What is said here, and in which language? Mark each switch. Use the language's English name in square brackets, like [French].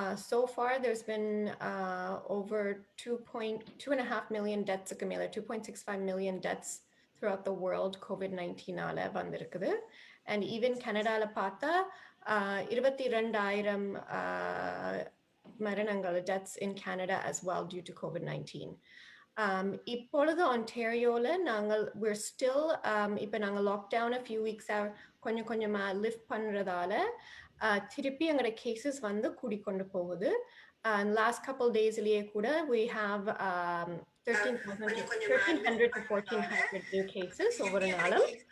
[English] So far there's been over 2.5 million deaths accumulated, 2.65 million deaths throughout the world COVID-19 [Tamil] வந்திருக்குது. [English] And even Canadaல [Tamil] பார்த்தா 22,000 மரணங்கள் [English] deaths in Canada as well due to COVID-19. [Tamil] இப்பொழுது ஒன்டாரியோல நாங்கள் [English] we're still [Tamil] இப்போ நாங்கள் lockdown [English] a few weeks [Tamil] கொஞ்சமா lift பண்றதால திருப்பி எங்களோட கேசஸ் வந்து கூடிக்கொண்டு போகுது. [English] last couple daysலயே கூட we have 1,300 to 1,400 new cases [Tamil] ஒவ்வொரு நாளும்.